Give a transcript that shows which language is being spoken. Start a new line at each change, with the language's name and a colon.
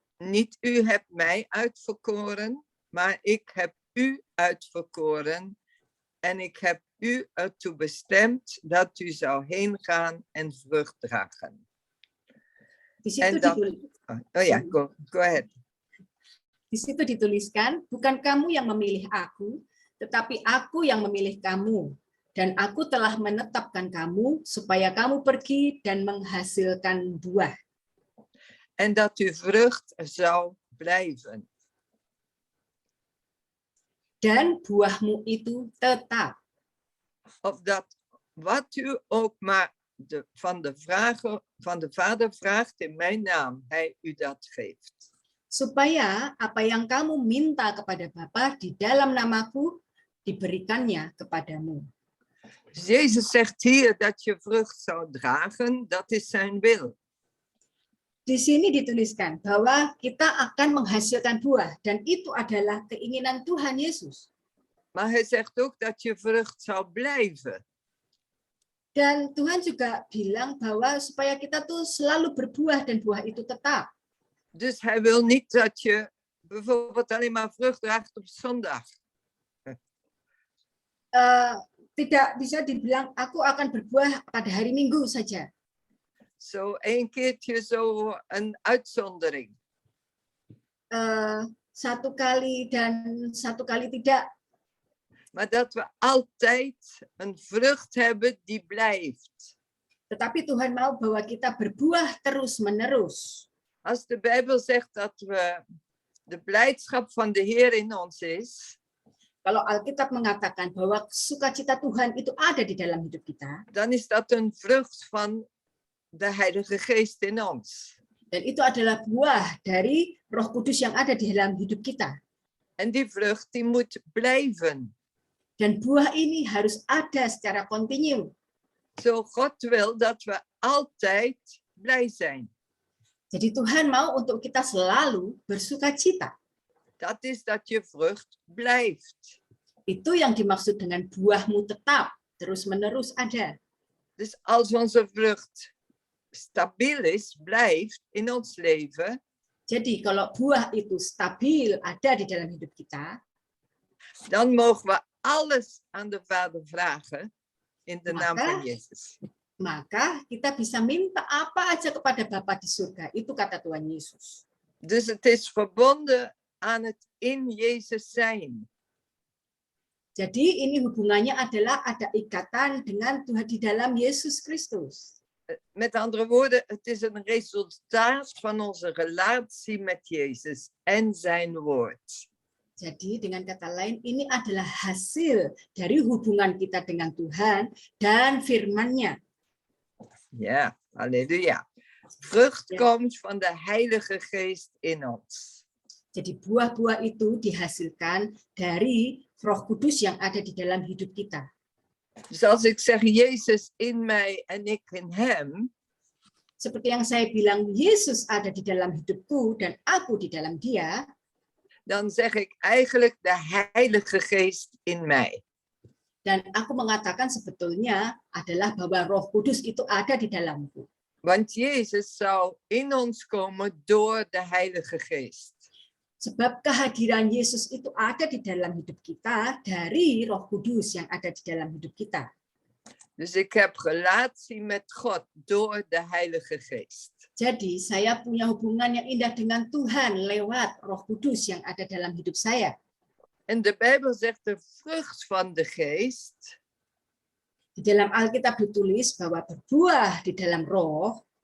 Dutch: niet u hebt mij uitverkoren, maar ik heb u uitverkoren en ik heb u ertoe bestemd dat u zou heen gaan en vrucht dragen.
Indonesian: Di situ,
Dutch: En dan-
Indonesian: ditulis,
English: Oh ja, go ahead.
Indonesian: di situ dituliskan, bukan kamu yang memilih aku, tetapi aku yang memilih kamu. Dan aku telah menetapkan kamu supaya kamu pergi dan menghasilkan buah.
Dutch: En dat u vrucht zou blijven.
Indonesian: Dan buahmu itu tetap.
Dutch: Of dat wat u ook maar van de Vader vraagt in mijn naam, hij u dat geeft.
Indonesian: Supaya apa yang kamu minta kepada Bapa di dalam namaku, diberikannya kepadamu.
Dutch: Dus Jezus zegt hier dat je vrucht zou dragen, dat is zijn wil.
Indonesian: Di sini dituliskan bahwa kita akan menghasilkan buah dan itu adalah keinginan Tuhan Yesus.
Dutch: Maar hij zegt ook dat je vrucht zou blijven.
Indonesian: Dan Tuhan juga bilang bahwa supaya kita tuh selalu berbuah dan buah itu tetap.
Dutch: Dus hij wil niet dat je bijvoorbeeld alleen maar vrucht draagt op zondag.
Indonesian: Tidak bisa dibilang aku akan berbuah pada hari Minggu saja.
Dutch: Zo één keertje zo een uitzondering.
Indonesian: Satu kali dan satu kali tidak.
Dutch: Maar dat we altijd een vrucht hebben die blijft.
Indonesian: Tetapi Tuhan mau bahwa kita berbuah terus-menerus.
Dutch: Als de Bijbel zegt dat we de blijdschap van de Heer in ons is,
Indonesian: Kalau Alkitab mengatakan bahwa sukacita Tuhan itu ada di dalam hidup kita,
Dutch: dan is dat een vrucht van de Heilige Geest in ons.
Indonesian: dan itu adalah buah dari Roh Kudus yang ada di dalam hidup kita.
Dutch: En die vrucht die moet blijven.
Indonesian: Dan buah ini harus ada secara kontinu.
Dutch: Zo God wil dat we altijd blij zijn.
Indonesian: Jadi Tuhan mau untuk kita selalu bersukacita.
Dutch: Dat is dat je vrucht blijft.
Indonesian: Itu yang dimaksud dengan buahmu tetap, terus-menerus ada.
Dutch: Dus als onze vrucht stabiel is, blijft in ons leven,
Indonesian: Jadi kalau buah itu stabil ada di dalam hidup kita,
Dutch: dan mogen we alles aan de Vader vragen in de naam van
Indonesian: Maka-
Dutch: Jezus.
Indonesian: maka kita bisa minta apa aja kepada Bapa di surga. Itu kata Tuhan Yesus.
Dutch: Dus het is verbonden aan het in Jezus zijn.
Indonesian: Jadi ini hubungannya adalah ada ikatan dengan Tuhan di dalam Yesus Kristus.
Dutch: Met andere woorden, het is een resultaat van onze relatie met Jezus en zijn woord.
Indonesian: Jadi dengan kata lain ini adalah hasil dari hubungan kita dengan Tuhan dan firman-Nya.
Dutch: Ja, halleluja. Vrucht Ja. komt van de Heilige Geest in ons.
Indonesian: Jadi buah-buah itu dihasilkan dari Roh Kudus yang ada di dalam hidup kita.
Dutch: Dus als ik zeg Jezus in mij en ik in hem,
Indonesian: Seperti yang saya bilang, Yesus ada di dalam hidupku dan aku di dalam Dia,
Dutch: dan zeg ik eigenlijk de Heilige Geest in mij.
Indonesian: dan aku mengatakan sebetulnya adalah bahwa Roh Kudus itu ada di dalamku.
Dutch: Want Jezus zou in ons komen door de Heilige Geest.
Indonesian: Sebab kehadiran Yesus itu ada di dalam hidup kita dari Roh Kudus yang ada di dalam hidup kita.
Dutch: Dus ik heb relatie met God door de Heilige Geest.
Indonesian: Jadi saya punya hubungan yang indah dengan Tuhan lewat Roh Kudus yang ada dalam hidup saya.
Dutch: En de Bijbel zegt de vrucht van de Geest,
Indonesian: Di dalam Alkitab ditulis bahwa berbuah di dalam roh,